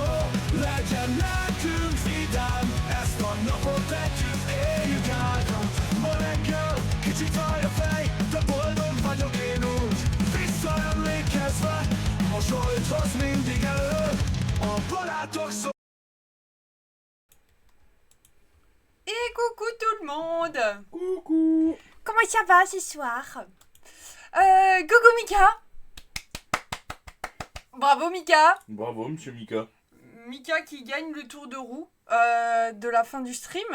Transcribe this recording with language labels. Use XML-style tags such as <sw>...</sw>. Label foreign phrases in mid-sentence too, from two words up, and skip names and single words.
<hu>Legyen nekünk vidám, ezt a napot együtt éljük át. Ma reggel kicsit fáj a fej, de boldog vagyok én úgy. Visszaemlékezve, mosolyt hoz mindig elő. A barátok szó.</hu> <fr>Et coucou tout le monde. Coucou. Comment ça va ce soir? Coucou Mika. Bravo Mika. Bravo, monsieur Mika. Mika qui gagne le tour de roue de la fin du stream.</fr>